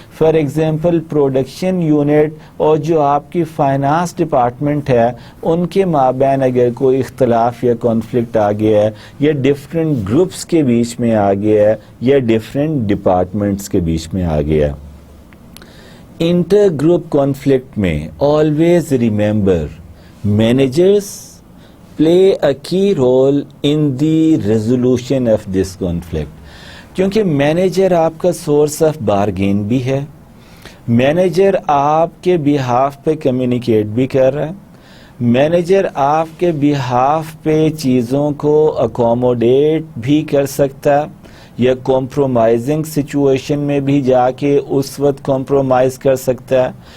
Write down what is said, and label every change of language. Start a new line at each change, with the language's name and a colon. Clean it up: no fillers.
Urdu: For example production unit اور جو آپ کی فائنانس ڈپارٹمنٹ ہے ان کے مابین اگر کوئی اختلاف یا کانفلکٹ آ گیا ہے، یا ڈفرینٹ گروپس کے بیچ میں آ گیا ہے، یا ڈفرینٹ ڈپارٹمنٹس کے بیچ میں آ گیا ہے.
English: Inter group conflict میں always remember managers play a key role in the resolution of this conflict.
Urdu: کیونکہ مینیجر آپ کا سورس آف بارگین بھی ہے، مینیجر آپ کے بیہاف پہ کمیونیکیٹ بھی کر رہا ہے، مینیجر آپ کے بیہاف پہ چیزوں کو اکوموڈیٹ بھی کر سکتا ہے، یا کمپرومائزنگ سچویشن میں بھی جا کے اس وقت کمپرومائز کر سکتا ہے.